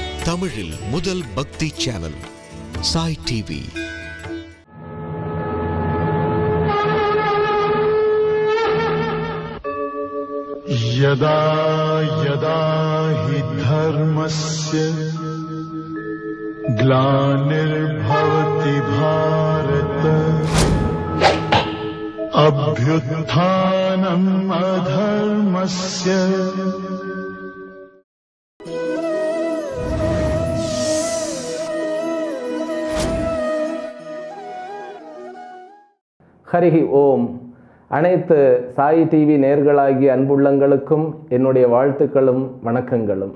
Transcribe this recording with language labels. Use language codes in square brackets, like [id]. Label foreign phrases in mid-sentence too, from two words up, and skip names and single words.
[ta] தமிழில் முதல் பக்தி சேனல் சாய் டிவி. [sa] यदा यदा हि धर्मस्य ग्लानिर्भवति भारत अभ्युत्थानम् अधर्मस्य हरिः ओम्. [ta] அனைத்து சாய் டிவி நேர்களாகிய அன்புள்ளங்களுக்கும் என்னுடைய வாழ்த்துக்களும் வணக்கங்களும்.